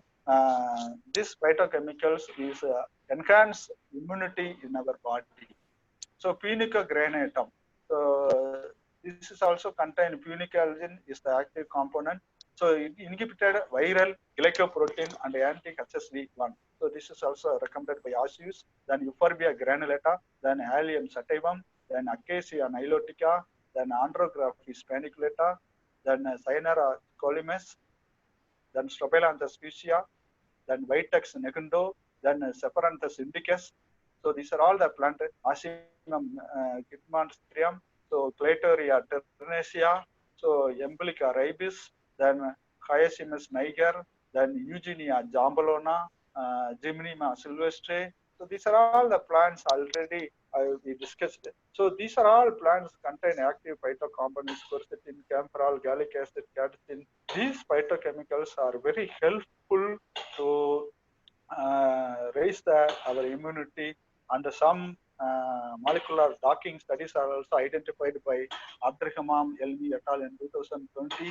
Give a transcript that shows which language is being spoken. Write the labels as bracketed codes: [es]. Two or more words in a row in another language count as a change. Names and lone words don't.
[en] This phytochemicals is enhance immunity in our body. So punica granatum. So this is also contained punicalgin is the active component. So it inhibited viral glycoprotein and anti-HSV1. So this is also recommended by ASUS. Then Euphorbia granulata, then Allium sativum, then Acacia nilotica, then Andrographis paniculata, then Cyanara colimes, then Strobilanthus fuchsia, then Vitex negundo, then Sepharanthus indicus. So these are all the plant Osimum gitmonstrium, so Clatoria ternacea, so Embolica ribis, then Hyacinthus niger, then Eugenia Jambalona, Geminima sylvestre. So these are all the plants already we discussed. So these are all plants contain active phytocomponents, quercetin, camphorol, gallic acid, catechin. These phytochemicals are very helpful to raise our immunity, and some molecular docking studies are also identified by Abdurrahman Elmi et al. In 2020.